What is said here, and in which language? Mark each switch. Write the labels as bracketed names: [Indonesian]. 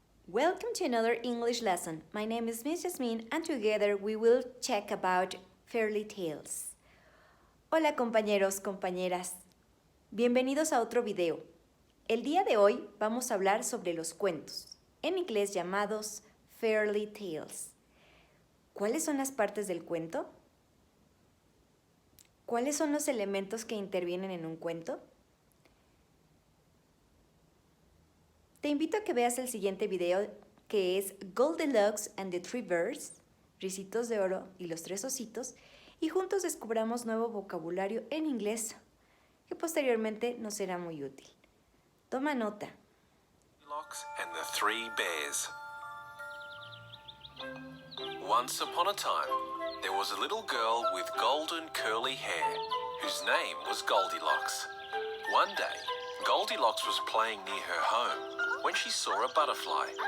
[English] Welcome to another English lesson. My name is Miss Jasmine and together we will check about fairy tales. [Spanish] Hola compañeros, compañeras. Bienvenidos a otro video. El día de hoy vamos a hablar sobre los cuentos, en inglés llamados fairy tales. ¿Cuáles son las partes del cuento? ¿Cuáles son los elementos que intervienen en un cuento? Te invito a que veas el siguiente video que es Goldilocks and the Three Bears, Ricitos de Oro y los Tres Ositos, y juntos descubramos nuevo vocabulario en inglés que posteriormente nos será muy útil. Toma nota. [English] Goldilocks and the Three Bears. Once upon a time, there was a little girl with golden curly hair whose name was Goldilocks. One day, Goldilocks was playing near her home when she saw a butterfly.